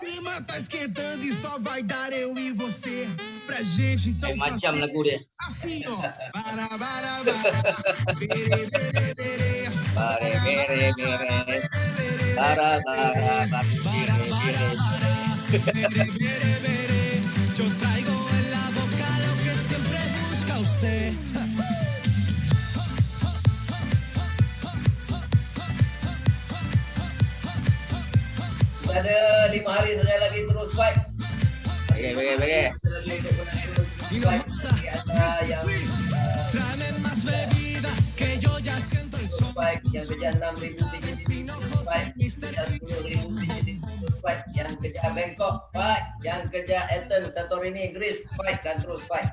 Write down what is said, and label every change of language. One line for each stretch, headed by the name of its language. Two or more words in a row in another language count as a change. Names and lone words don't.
Portuguese: clima tá esquentando e só vai dar eu e você pra gente então
Malay: Macam lagu dia.
Portuguese: assim, ó. Bara, bara, bara. Bere, bere, bere. Bare bere bere. Bara bara bara. Bere, bere, bere.
Spanish: Yo traigo en la boca lo que siempre busca usted.
Malay: Ada 5 hari saja lagi terus fight. Bege bege bege. Fight. Ada yang
Spanish: Tráeme más bebida que yo ya siento el sol.
Malay: fight yang kejar 6.000 TJ fight, kejar 10.000 TJ fight, yang kejar Bangkok fight, yang kejar Athens, Santorini, Greece fight dan terus fight.